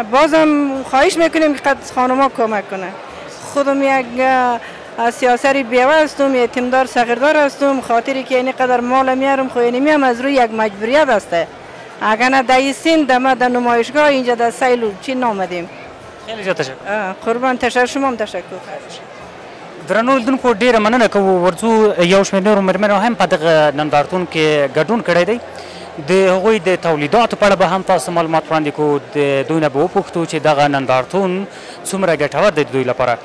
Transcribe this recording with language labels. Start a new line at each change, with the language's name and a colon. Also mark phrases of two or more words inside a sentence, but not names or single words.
Persian: بازم خواهش میکنیم که قد خانما کمک کنه. خودم یک سیاسری بیوه هستم، یتیمدار صغیردار هستم، خاطری که این قدر مال میارم خو اینمی هم از روی یک مجبوریت هسته. اگر نه در سین دم در نمایشگاه اینجا در سیلو چی نامدیم. خیلی زیاد تشکر. قربان تشکر، شما هم تشکر.
Pashto: درنو لیدونکو ډیره مننه کوو، ورځو یو شمېر نورو مېرمنو هم په دغه نندارتون کې ګډون کړی دی. د هغوی د تولیداتو په اړه به هم تاسو معلومات وړاندې کوو. د دوی نه به وپوښتو چې دغه نندارتون څومره ګټور دی د دوی لپاره.